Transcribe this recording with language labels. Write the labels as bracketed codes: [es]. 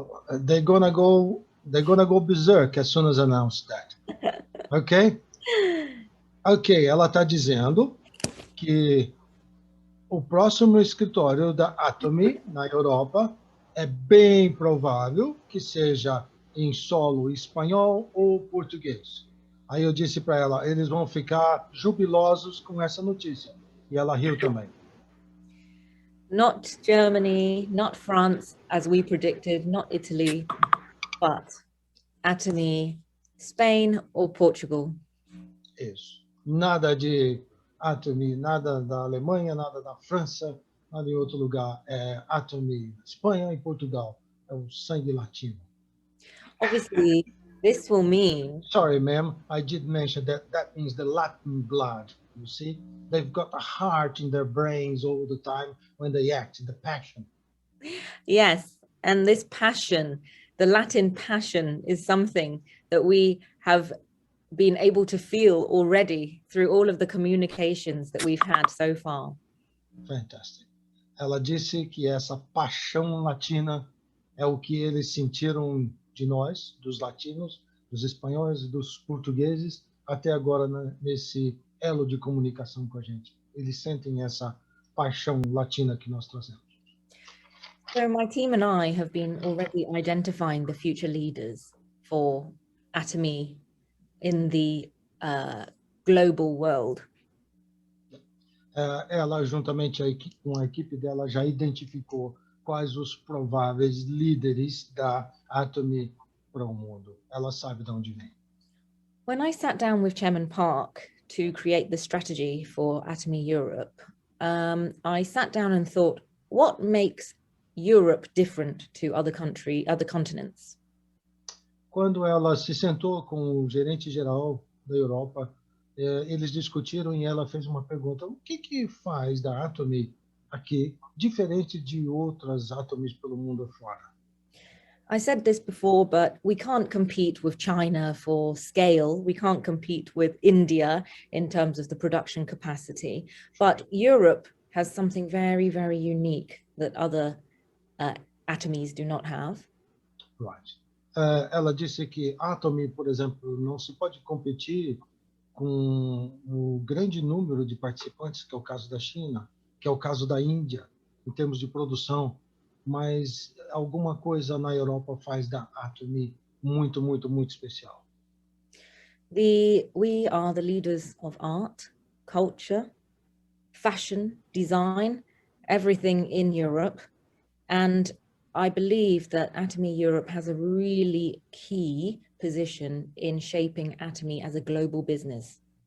[en] They're gonna go berserk as soon as announced that. Okay? [pt] Ok, ela está dizendo que o próximo escritório da Atomy na Europa é bem provável que seja em solo espanhol ou português. Aí eu disse para ela, eles vão ficar jubilosos com essa notícia. E ela riu também. [en] Not Germany, not France, as we predicted, not Italy, but Atomy, Spain or Portugal. [pt] Isso. Nada de Atomy, nada da Alemanha, nada da França, nada em outro lugar. É Atomy, Espanha e Portugal. É o sangue latino. [en] Obviously, this will mean... Sorry, ma'am, I did mention that means the Latin blood, you see? They've got a heart in their brains all the time when they act, the passion. Yes, and this passion, the Latin passion, is something that we have been able to feel already through all of the communications that we've had so far. Fantastic. [pt] Ela disse que essa paixão latina é o que eles sentiram de nós, dos latinos, dos espanhóis e dos portugueses, até agora nesse elo de comunicação com a gente. Eles sentem essa paixão latina que nós trazemos. [en] So my team and I have been already identifying the future leaders for Atomy in the global world. [pt] Ela, juntamente com a equipe dela, já identificou quais os prováveis líderes da Atomy para o mundo. Ela sabe de onde vem. [en] When I sat down with Chairman Park to create the strategy for Atomy Europe, I sat down and thought, what makes Europe different to other continents? [pt] Quando ela se sentou com o gerente geral da Europa, eles discutiram e ela fez uma pergunta: o que faz da Atomy aqui diferente de outras Atomies pelo mundo afora? [en] I said this before, but we can't compete with China for scale. We can't compete with India in terms of the production capacity. But Europe has something very, very unique that other Atomies do not have. Right. [pt] Ela disse que Atomy, por exemplo, não se pode competir com o grande número de participantes, que é o caso da China, que é o caso da Índia, em termos de produção, mas alguma coisa na Europa faz da Atomy muito, muito, muito especial. [en] We are the leaders of art, culture, fashion, design, everything in Europe. And I believe that Atomy Europe has a really key position in shaping Atomy as a global business.